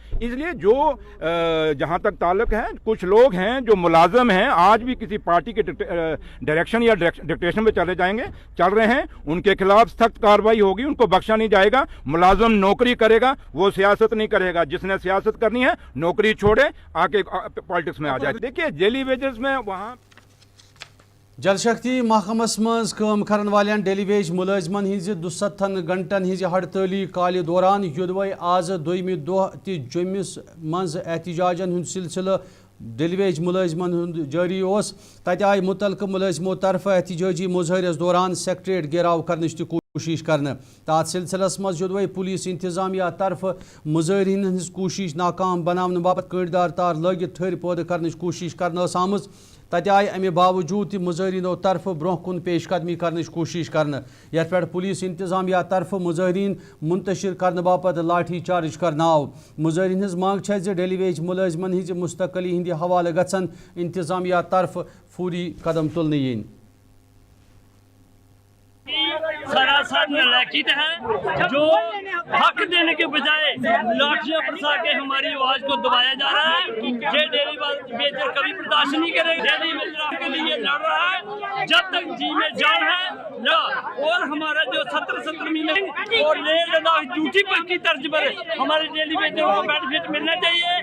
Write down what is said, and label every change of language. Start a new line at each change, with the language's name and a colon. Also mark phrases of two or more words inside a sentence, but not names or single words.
Hindi: इसलिए जो जहाँ तक ताल्लुक है, कुछ लोग हैं जो मुलाजम हैं, आज भी किसी पार्टी के डायरेक्शन या डिक्टेशन में चल रहे हैं, उनके खिलाफ सख्त कार्रवाई होगी, उनको बख्शा नहीं जाएगा। मुलाजम नौकरी करेगा, वो सियासत नहीं करेगा। जिसने सियासत करनी है नौकरी छोड़े आके पॉलिटिक्स में आ जाए। देखिए
English: daily wages
Hindi: में वहाँ
Kashmiri: जल शक्ति महकमस मज काम करन वालेन
English: daily wage
Kashmiri: मुलाजमन हज 72 घंटन हज हड़ताली काल दौरान युदवै आज दोयमि दोह ति जम्मिस मज एहतजाजन हुंद सिलसिल
English: daily wage
Kashmiri: मुलाजमन हुंद जारी ओस। तत आय मुतलक मुलाजमो तरफ एहतजाजी मुजाहरस दौरान सेक्रेटरीट घेराव करने कोशिश करने तथ सिलसिलस मज युदवै पुलिस इंतजामिया तरफ मुजाहरीन हज कोशिश नाकाम बनाने बापत कड़दार तार लगित ठहर पौध करने कोशिश करना आम। तत आय अमे बावजूद मुजाहरीनों तरफ ब्रोह कुन पेशकदमी करने कोशिश करने यथ पे पुलिस इंतजामिया तरफ मुजाहरीन मुंतशिर करने बापत लाठी चार्ज करना आव। मुजाहरीन हज मांग है
English: daily wage
Kashmiri: मुलाजमन हज मुस्तकली हंद हवाले गसन इंतजामिया तरफ फौरी कदम तुलने यीन।
Hindi: सरासर नलायकी है जो हक देने के बजाय लाठियां बरसा के हमारी आवाज को दबाया जा रहा है। ये
English: daily wager
Hindi: कभी बर्दाश्त नहीं करेगा।
English: daily wager
Hindi: के लिए लड़ रहा है, जब तक जी में जान है ना, और हमारा जो 17 महीने और लेह लद्दाख ड्यूटी पर की तर्ज पर हमारे
English: daily wagers
Hindi: को बेनिफिट मिलना चाहिए।